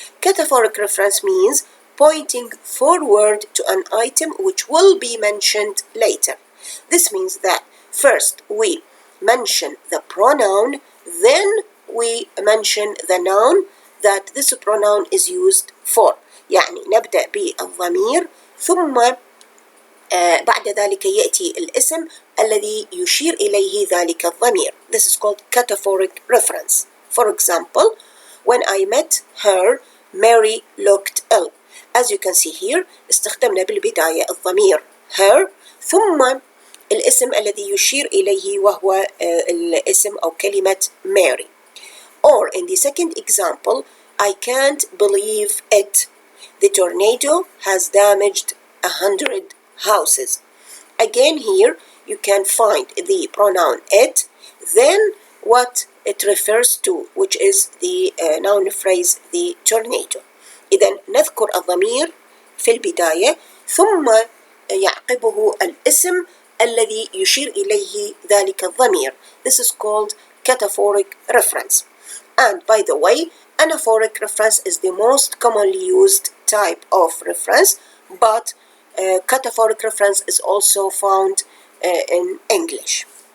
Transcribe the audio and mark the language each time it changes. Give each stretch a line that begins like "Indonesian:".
English: Cataphoric reference means pointing forward to an item which will be mentioned later. This means that first we mention the pronoun, then we mention the noun that this pronoun is used for.
Arabic: يعني نبدأ بالضمير ثم بعد ذلك يأتي الاسم الذي يشير إليه ذلك الضمير.
English: This is called cataphoric reference. For example, when I met her, Mary looked ill. As you can see here,
Arabic: استخدمنا بالبداية الضمير her ثم الاسم الذي يشير إليه وهو الاسم أو كلمة Mary.
English: Or in the second example, I can't believe it. The tornado has damaged 100 houses. Again here, you can find the pronoun it, then what it refers to, which is the noun phrase the tornado.
Arabic: إذن نذكر الضمير في البداية ثم يعقبه الاسم الذي يشير إليه ذلك الضمير.
English: This is called cataphoric reference. And by the way, anaphoric reference is the most commonly used type of reference, but cataphoric reference is also found in English.